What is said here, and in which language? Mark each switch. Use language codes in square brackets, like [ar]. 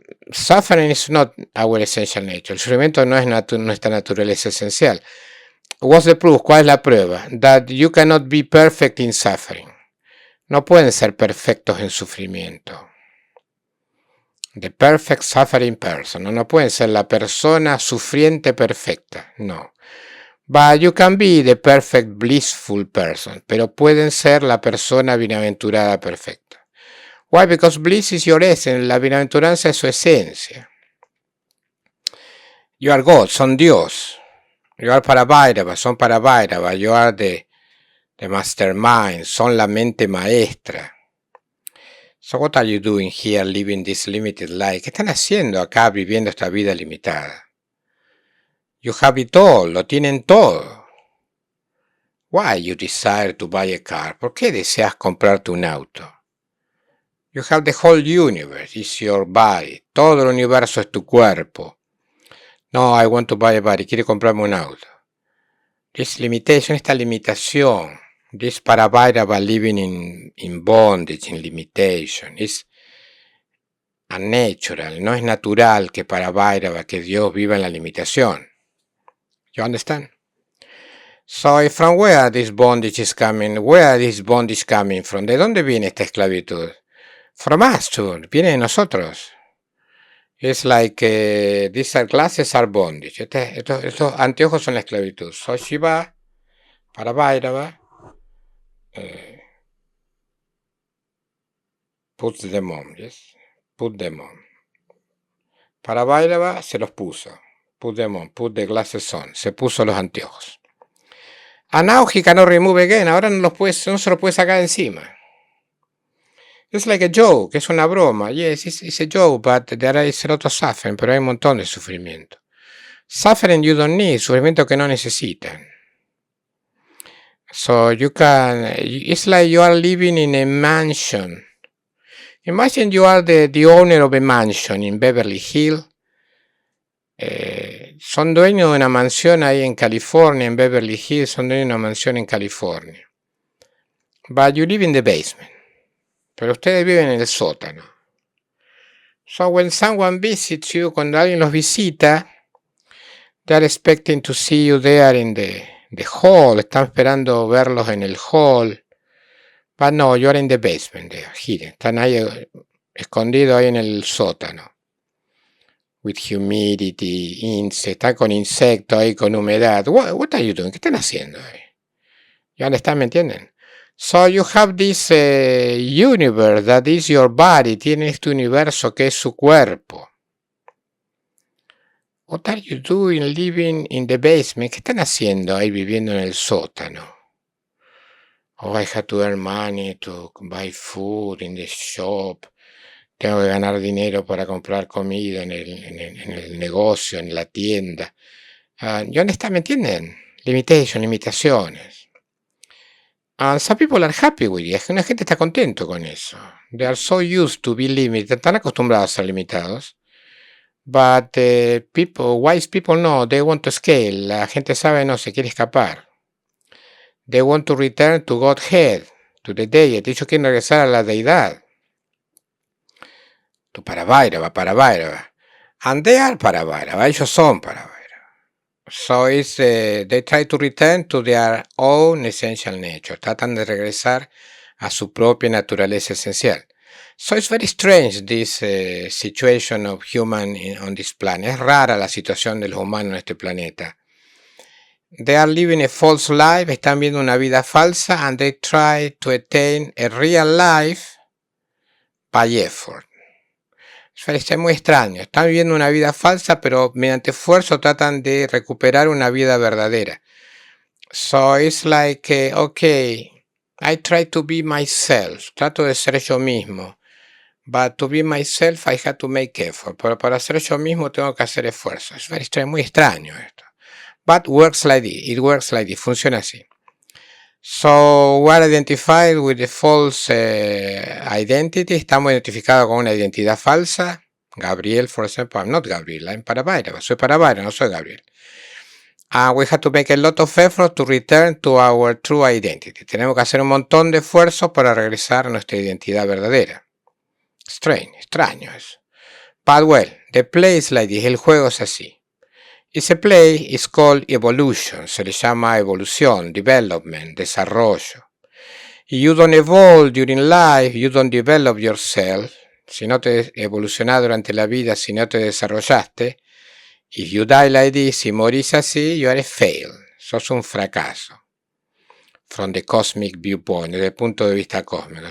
[en] Suffering is not our essential nature. [es] El sufrimiento no es nuestra naturaleza esencial. [en] What's the proof? [es] ¿Cuál es la prueba? [en] That you cannot be perfect in suffering. [es] No pueden ser perfectos en sufrimiento. [en] The perfect suffering person. [es] No pueden ser la persona sufriente perfecta. No. [en] But you can be the perfect blissful person. [es] Pero pueden ser la persona bienaventurada perfecta. [en] Why? Because bliss is your essence. [es] La bienaventuranza es su esencia. [en] You are God. [es] Son Dios. [en] You are Paravairava. [es] Son Paravairava. [en] You are the mastermind, [es] son la mente maestra. [en] So what are you doing here living this limited life? [es] ¿Qué están haciendo acá viviendo esta vida limitada? [en] You have it all, [es] lo tienen todo. [en] Why you desire to buy a car? [es] ¿Por qué deseas comprarte un auto? [en] You have the whole universe, it's your body. [es] Todo el universo es tu cuerpo. [en] No, I want to buy a body, [es] quiero comprarme un auto. [en] This limitation, [es] esta limitación. [en] This Paravairava living in bondage, in limitation, is unnatural. [es] No es natural que Paravairava, que Dios viva en la limitación. [en] You understand? So from where this bondage is coming? Where is bondage coming from? [es] ¿De dónde viene esta esclavitud? [en] From us too. [es] Viene de nosotros. [en] It's like these glasses are bondage. [es] Estos anteojos son la esclavitud. [en] So Shiva, Paravairava, put them on, yes, put them on. [es] Paravairava se los puso. [en] Put them on, put the glasses on. [es] Se puso los anteojos. [en] And now he cannot remove again. [es] Ahora no se los puede sacar encima. [en] It's like a joke, [es] es una broma. [en] Yes, it's a joke, but there is a lot of suffering, [es] pero hay un montón de sufrimiento. [en] Suffering you don't need, [es] sufrimiento que no necesitan. [en] So it's like you are living in a mansion. Imagine you are the owner of a mansion in Beverly Hills. [es] Son dueños de una mansión ahí en California, en Beverly Hills, son dueños de una mansión en California. [en] But you live in the basement. [es] Pero ustedes viven en el sótano. [en] So when someone visits you, [es] cuando alguien los visita, [en] they are expecting to see you there in the hall. [es] Están esperando verlos en el hall. [en] But no, you are in the basement there, hidden. [es] Están ahí escondidos ahí en el sótano. [en] With humidity, [es] están con insectos ahí, con humedad. [en] What are you doing? [es] ¿Qué están haciendo ahí? ¿Ya me entienden? [en] So you have this universe that is your body. [es] Tiene este universo que es su cuerpo. [en] What are you doing living in the basement? [es] ¿Qué están haciendo ahí viviendo en el sótano? [en] Oh, I have to earn money to buy food in the shop. [es] Tengo que ganar dinero para comprar comida en el negocio, en la tienda. ¿Me entienden? Limitaciones. [en] Some people are happy with it. [es] Una gente está contento con eso. [en] They are so used to be limited. [es] Están acostumbrados a ser limitados. [en] But wise people no, they want to scale. [es] La gente sabe, no, se quiere escapar. [en] They want to return to Godhead, to the deity. [es] Ellos quieren regresar a la deidad. [en] To Paravairava. And they are Paravairava. [es] Ellos son Paravairava. [en] So they try to return to their own essential nature. [es] Tratan de regresar a su propia naturaleza esencial. [en] So it's very strange this situation of human on this planet. [es] Es rara la situación de los humanos en este planeta. [en] They are living a false life, [es] están viviendo una vida falsa, [en] and they try to attain a real life by effort. [es] Es muy extraño, están viviendo una vida falsa, pero mediante esfuerzo tratan de recuperar una vida verdadera. [en] So it's like, okay, I try to be myself, [es] trato de ser yo mismo. [en] But to be myself, I have to make effort. [es] Pero para ser yo mismo tengo que hacer esfuerzo. Es muy extraño esto. [en] But works like this. It works like this. [es] Funciona así. [en] So we are identified with the false identity. [es] Estamos identificados con una identidad falsa. [en] Gabriel, for example. I'm not Gabriel. I'm Paravairava. [es] Soy Paravairava, no soy Gabriel. [en] We have to make a lot of effort to return to our true identity. [es] Tenemos que hacer un montón de esfuerzos para regresar a nuestra identidad verdadera. Extraño eso. [en] But well, the play is like this. [es] El juego es así. [en] It's a play, it's called evolution. [es] Se le llama evolución, development, desarrollo. [en] You don't evolve during life, you don't develop yourself. [es] Si no te evolucionás durante la vida, si no te desarrollaste. [en] If you die like this, [es] si morís así, [en] you are a fail. [es] Sos un fracaso. [en] From the cosmic viewpoint, [es] desde el punto de vista cósmico.